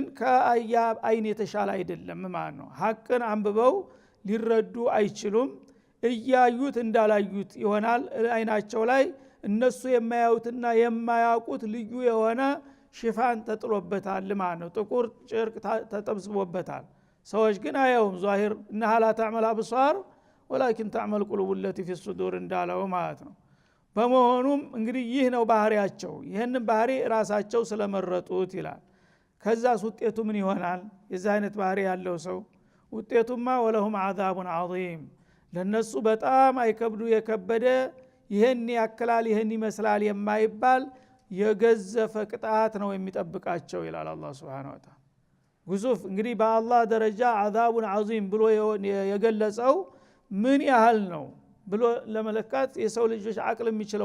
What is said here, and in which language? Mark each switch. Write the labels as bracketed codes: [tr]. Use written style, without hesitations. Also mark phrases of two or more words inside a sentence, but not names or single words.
[am] ከአያ አይን የተሻለ አይደለም ማለት ነው። ሐቅን አንብበው ሊረዱ አይችሉም። እያዩት እንዳላዩት ይሆናል። አይናቸው ላይ እነሱ የማያዩትና የማያውቁት ልዩ የሆነ ሽፋን ተጥሎበታል ማለት ነው። ጥቁር ጨርቅ ተጠብስቦበታል። ሰዎች ግን አያዩም። ዛሂር [ar] انها لا تعمل ابصار ولكن تعمل قلوب التي في الصدور [am] እንዳለው ማለት ነው። በመሆኑም እንግዲህ ይህ ነው ባህሪያቸው። ይሄንን ባህሪ ራሳቸው ስለመረጡት ይላል። ከዛስ ውጤቱ ምን ይሆናል? የዚህ አይነት ባህሪ ያለው ሰው ውጤቱማ [ar] ولهم عذاب عظيم [am] ለነሱ በጣም አይከብዱ የከበደ ይሄን ያክላል ይሄን ይመስላል የማይባል የገዘፈ ቅጣት ነው የሚጠብቃቸው ይላል አላህ Subhanahu [ar] وتعالى። [am] ግዙፍ እንግዲህ በአላህ ደረጃ [ar] عذابا عظيما [am] ብሎ የገለጸው ምን ያህል ነው ብሎ ለመለካት የሰው ልጆች አቅል የሚችለው